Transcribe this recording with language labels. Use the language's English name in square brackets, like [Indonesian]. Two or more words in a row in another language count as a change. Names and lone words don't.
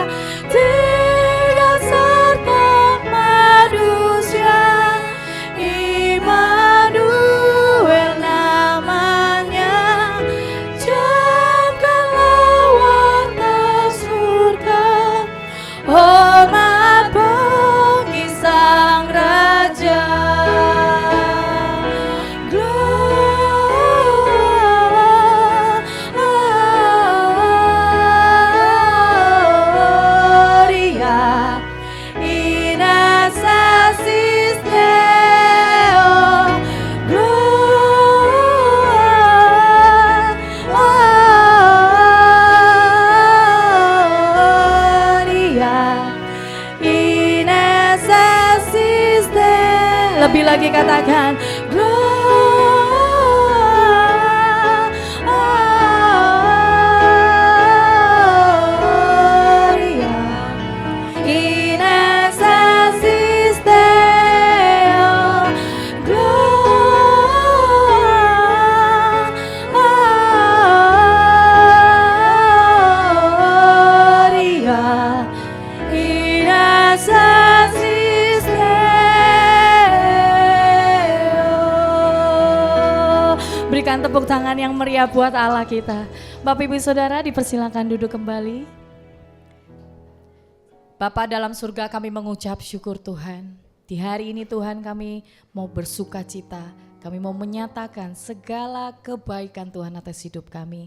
[Indonesian] Tiga serta manusia, Immanuel namanya. Camkanlah warna surga, hormat bagi Sang Raja. [Latin] Gloria in excelsis Deo. Gloria in excelsis Deo. [Indonesian] Lebih lagi katakan, [Latin] Gloria in excelsis Deo. Gloria in excelsis Deo. [Indonesian] Berikan tepuk tangan yang meriah buat Allah kita. Bapak Ibu Saudara dipersilakan duduk kembali. Bapa dalam surga, kami mengucap syukur Tuhan. Di hari ini Tuhan, kami mau bersuka cita. Kami mau menyatakan segala kebaikan Tuhan atas hidup kami.